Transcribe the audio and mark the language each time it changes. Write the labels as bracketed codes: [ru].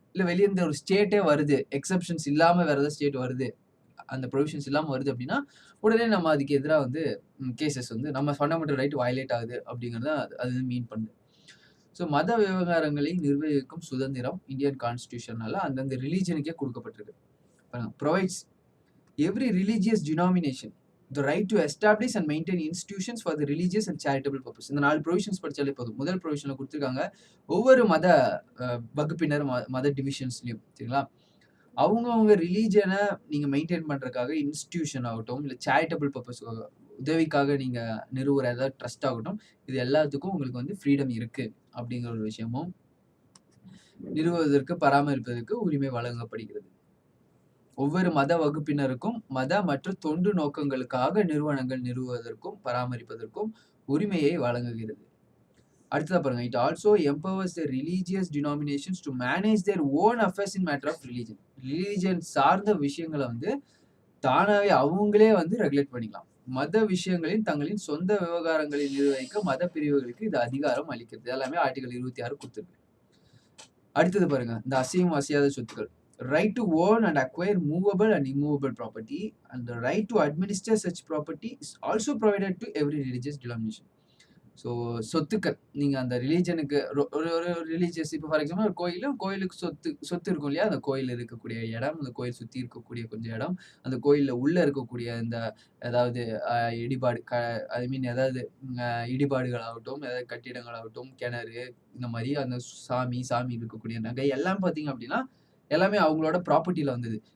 [ta] இல்ல வெளிய இருந்து ஒரு ஸ்டேட்டே வருது. எக்செப்ஷன்ஸ் இல்லாம வேற ஏதாவது ஸ்டேட் வருது. அந்த ப்ரொவிஷன்ஸ் இல்லாம வருது அப்படின்னா, உடனே நம்ம அதுக்கு எதிரா வந்து கேஸஸ் வந்து நம்ம ஃபண்டமெண்டல் ரைட் வயலேட் ஆகுது அப்படிங்கிறத அது மீன் பண்ணுது. ஸோ மத விவகாரங்களை நிர்வகிக்கும் சுதந்திரம் இந்தியன் கான்ஸ்டிடியூஷனால அந்தந்த ரிலிஜியனுக்கே குடுக்கப்பட்டிருக்கு. [en] provides every religious denomination the right to establish and maintain institutions for the religious and charitable purpose. [ta] இந்த 4 ப்ரொவிஷன்ஸ் படிச்சாலே போதும். முதல் ப்ரொவிஷன்ல குடுத்திருக்காங்க. ஒவ்வொரு மத வகுப்பினர், மத டிவிஷன்ஸ்லயும் சரிங்களா? அவங்கவங்க ரிலிஜியன நீங்க மெயின்டெயின் பண்றதுக்காக இன்ஸ்டிடியூஷன் ஆகட்டும், இல்ல சேரிட்டபிள் பர்ப்பஸ் உதவிக்காக நீங்க நிறுவுற ஏதாவது ட்ரஸ்ட் ஆகட்டும், இது எல்லாத்துக்கும் உங்களுக்கு வந்து ஃப்ரீடம் இருக்கு அப்படிங்கிற ஒரு விஷயமும் நிறுவுவதற்கு, பராமரிப்பதற்கு உரிமை வழங்கப்படுகிறது. ஒவ்வொரு மத வகுப்பினருக்கும் மத மற்றும் தொண்டு நோக்கங்களுக்காக நிறுவனங்கள் நிறுவுவதற்கும் பராமரிப்பதற்கும் உரிமையை வழங்குகிறது. அடுத்ததா பாருங்க. [en] It also empowers the religious denominations to manage their own affairs in matter of religion. [ta] Religion சார்ந்த விஷயங்களை வந்து தானாவே அவங்களே வந்து ரெகுலேட் பண்ணிக்கலாம். மத விஷயங்களின் தங்களின் சொந்த விவகாரங்களை நிர்வகிக்க மத பிரிவுகளுக்கு இது அதிகாரம் அளிக்கிறது. எல்லாமே ஆர்டிகல் 26 கொடுத்திருக்கு. அடுத்தது பாருங்க. இந்த அசையும் அசையாத சொத்துக்கள். [en] Right to own and acquire movable and immovable property and the right to administer such property is also provided to every religious denomination. [ta] So சொத்துக்கள் நீங்க அந்த ரிலீஜனுக்கு ஒரு ஒரு ரிலீஜியஸ் இப்போ ஃபார் எக்ஸாம்பிள் ஒரு கோயிலுக்கு சொத்து இருக்கும் இல்லையா? அந்த கோயில் இருக்கக்கூடிய இடம், அந்த கோயில் சுற்றி இருக்கக்கூடிய கொஞ்சம் இடம், அந்த கோயிலில் உள்ள இருக்கக்கூடிய இந்த ஏதாவது இடிபாடு ஐ மீன் ஏதாவது இடிபாடுகள் ஆகட்டும், ஏதாவது கட்டிடங்கள் ஆகட்டும், கிணறு இந்த மாதிரி அந்த சாமி இருக்கக்கூடிய நகை எல்லாம் பார்த்தீங்க அப்படின்னா எல்லாமே அவங்களோட ப்ராப்பர்ட்டியில வந்தது.